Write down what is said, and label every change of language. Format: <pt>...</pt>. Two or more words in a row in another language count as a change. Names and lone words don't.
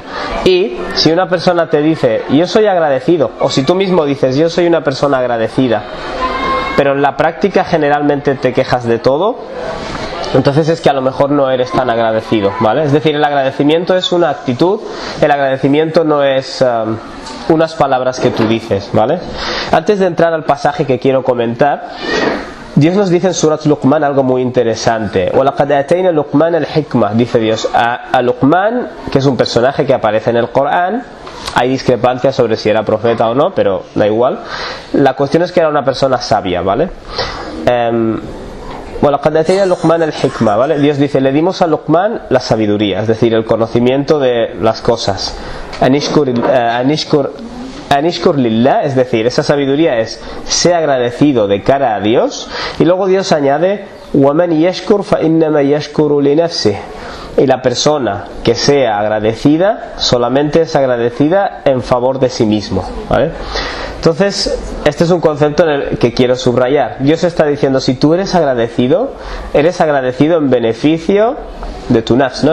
<es>Y si una persona te dice, yo soy agradecido, o si tú mismo dices, yo soy una persona agradecida, pero en la práctica generalmente te quejas de todo, entonces es que a lo mejor no eres tan agradecido, ¿vale? Es decir, el agradecimiento es una actitud, el agradecimiento no es unas palabras que tú dices, ¿vale? Antes de entrar al pasaje que quiero comentar, Dios nos dice en Surat Luqman algo muy interesante.</es> <ar>وَلَقَدْ أَتَيْنَا لُقْمَانَ الْحِكْمَةَ,</ar> <es>dice Dios a Luqman, que es un personaje que aparece en el Corán. Hay discrepancias sobre si era profeta o no, pero da igual. La cuestión es que era una persona sabia, ¿vale?</es> <ar>وَلَقَدْ أَتَيْنَا لُقْمَانَ الْحِكْمَةَ,</ar> <es>¿vale? Dios dice, le dimos a Luqman la sabiduría, es decir, el conocimiento de las cosas.</es> <ar>أن اشكر لله,</ar> <es>es decir, esa sabiduría es sé agradecido de cara a Dios. Y luego Dios añade</es> <ar>وَمَنْ يَشْكُرْ فَإِنَّمَا يَشْكُرُ لِنَفْسِهِ,</ar> <es>y la persona que sea agradecida solamente es agradecida en favor de sí mismo, ¿vale? Entonces, este es un concepto en el que quiero subrayar. Dios está diciendo, si tú eres agradecido en beneficio de tu nafs, ¿no?</es>